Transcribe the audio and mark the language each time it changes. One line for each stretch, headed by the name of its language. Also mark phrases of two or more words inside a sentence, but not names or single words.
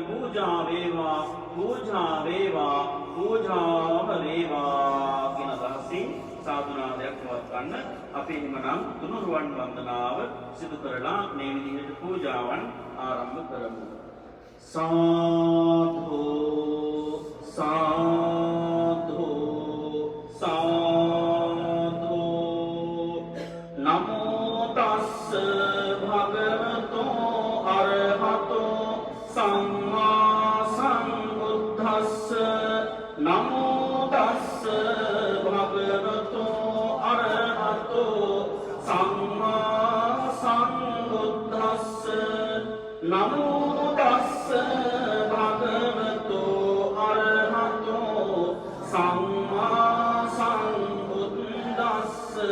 Sinhala: පූජා වේවා, පූජා වේවා, පූජාම වේවා කියන අදහසින් සාදුනාදයක් පවත්වන්න. අපි එහෙමනම් තුනුරුවන් වන්දනාව සිදු කරලා මේ විදිහට පූජාවන් ආරම්භ කරමු.
Pali: සාධු සාධු සාධු නමෝ තස්ස භගවතෝ අරහතෝ සම්මා සම්බුද්දස්ස නමෝ තස්ස භගවතෝ අරහතෝ සම්මා සම්බුද්දස්ස නමෝ තස්ස භගවතෝ අරහතෝ සම්මා සම්බුද්දස්ස